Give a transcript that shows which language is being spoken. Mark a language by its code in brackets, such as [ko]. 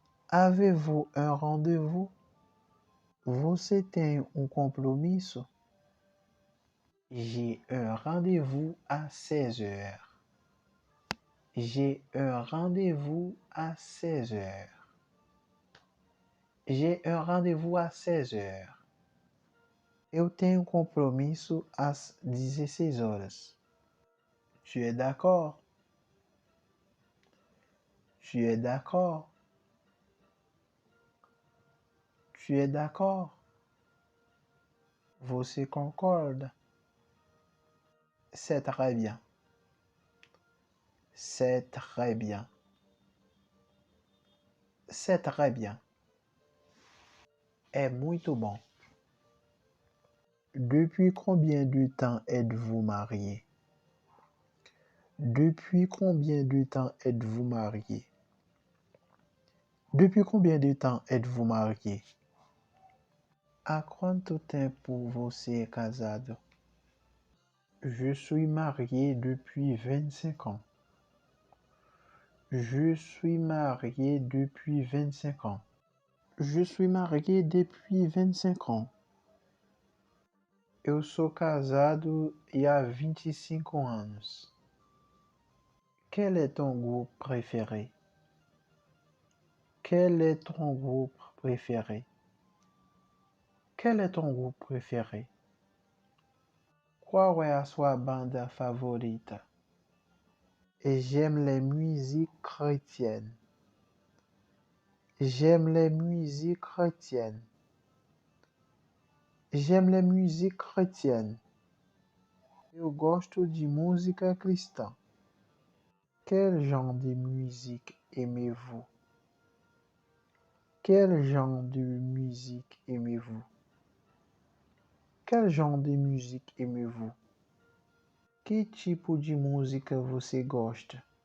[fr] Avez-vous un rendez-vous? [pt] Você tem compromisso? [fr] J'ai un rendez-vous à 16 heures. J'ai un rendez-vous à 16 heures. J'ai un rendez-vous à 16 heures. [pt] Eu tenho compromisso às 16 horas. [fr] Tu es d'accord? Tu es d'accord? Tu es d'accord? [pt] Você concorda? [fr] C'est très bien. C'est très bien. C'est très bien. [pt] É muito bom. [fr] Depuis combien de temps êtes-vous marié? Depuis combien de temps êtes-vous marié? Depuis combien de temps êtes-vous marié? [pt] Há quanto tempo você é casado? [fr] Je suis marié depuis 25 ans. Je suis marié depuis 25 ans. Je suis marié depuis 25 ans. [pt] Eu sou casado há 25 anos. [fr] Quel est ton groupe préféré? Quel est ton groupe préféré? Quel est ton groupe préféré? [pt] Qual é a sua banda favorita? [fr] J'aime les musiques chrétiennes. J'aime les musiques chrétiennes. J'aime les musiques chrétiennes. [pt] Eu gosto de música cristã. [fr] Quel genre de musique aimez-vous? Quel genre de musique aimez-vous? Quel genre de musique aimez-vous? [pt] Que tipo de música você gosta?